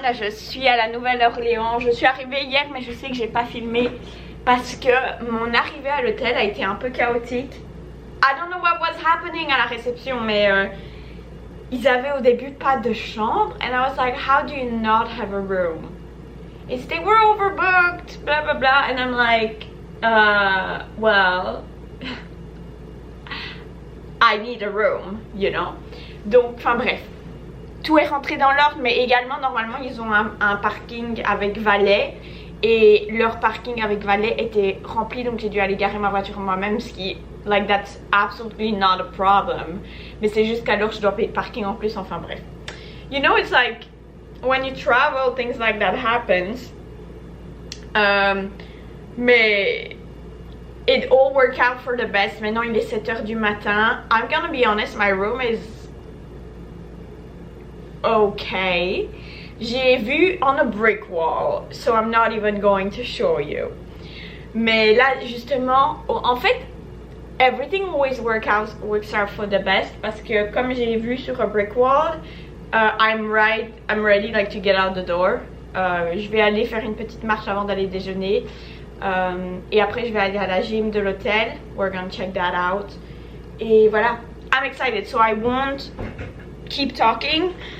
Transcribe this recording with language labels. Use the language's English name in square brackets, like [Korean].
[French] Là, je suis à la Nouvelle-Orléans. Je suis arrivée hier, mais je sais que j'ai pas filmé parce que mon arrivée à l'hôtel a été un peu chaotique. [English] I don't know what was happening [French] à la réception, mais ils avaient au début pas de chambre. [English] And I was like, how do you not have a room? It's they were overbooked, blah blah blah. And I'm like, well, I need a room, you know. [French] Donc, enfin bref, tout est rentré dans l'ordre, mais également normalement ils ont un parking avec valet. Et leur parking avec valet était rempli, donc j'ai dû aller garer ma voiture moi-même, ce qui, [English] like, that's absolutely not a problem. [French] Mais c'est juste qu'alors je dois payer le parking en plus, enfin bref. [English] You know, it's like, when you travel, things like that happens. Mais it all worked out for the best. [French] Maintenant il est 7h du matin. [English] I'm gonna be honest, my room is okay. [French] J'ai vu [English] on a brick wall, so I'm not even going to show you. [French] Mais là, justement, en fait, [English] everything always works out for the best [French] parce que comme j'ai vu sur [English] a brick wall, I'm ready like to get out the door. [French] Je vais aller faire une petite marche avant d'aller déjeuner. Et après, je vais aller à la gym de l'hôtel. [English] We're gonna check that out. [French] Et voilà, [English] I'm excited, so I won't keep talking.